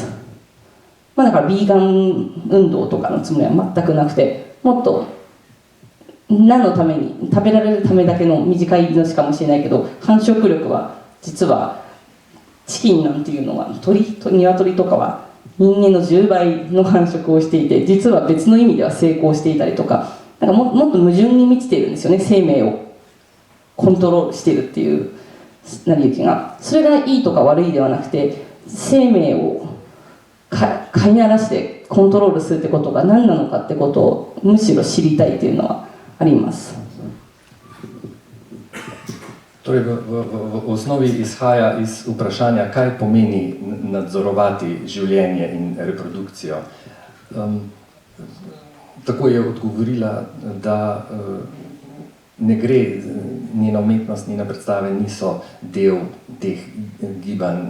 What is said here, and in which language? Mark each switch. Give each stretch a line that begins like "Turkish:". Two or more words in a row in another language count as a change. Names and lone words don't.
Japanese: だからビーガン運動とかのつもりは全くなくて、もっと何のために、食べられるためだけの短い命かもしれないけど、繁殖力は実はチキンなんていうのは鶏とかは人間の10倍の繁殖をしていて、実は別の意味では成功していたりとか、もっと矛盾に満ちているんですよね。生命をコントロールしているっていう成り行きが。それがいいとか悪いではなくて、生命を飼いならしてコントロールするってことが何なのかってことをむしろ知りたいというのはあります。
Slovenian: Torej, v osnovi izhaja iz vprašanja, kaj pomeni nadzorovati življenje in reprodukcijo. Tako je odgovorila, da ne gre, njena umetnost, njene predstave niso del teh gibanj.